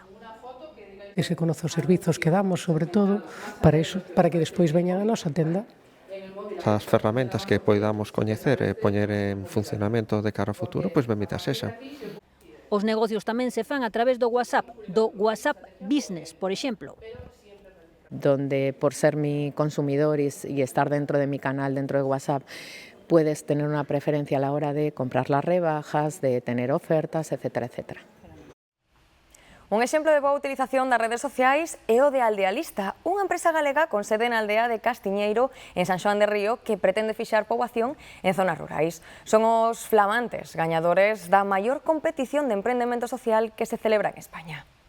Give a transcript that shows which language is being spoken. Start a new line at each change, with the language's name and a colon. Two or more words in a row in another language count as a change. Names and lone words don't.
Galician: E se conoce os servizos que damos, sobre todo, para iso, para que despois veñan a nosa tenda. As ferramentas que poidamos coñecer e poñer en funcionamento de cara ao futuro, pois benvidas sexa. Os negocios tamén se fan a través do WhatsApp Business, por exemplo.
Spanish: Donde por ser mi consumidor y estar dentro de mi canal, dentro de WhatsApp, puedes tener una preferencia a la hora de comprar las rebajas, de tener ofertas, etcétera, etcétera.
Galician: Un exemplo de boa utilización das redes sociais é o de Aldealista, unha empresa galega con sede na aldea de Castiñeiro, en San Xoán de Río, que pretende fixar poboación en zonas rurais. Son os flamantes gañadores da maior competición de emprendemento social que se celebra en España.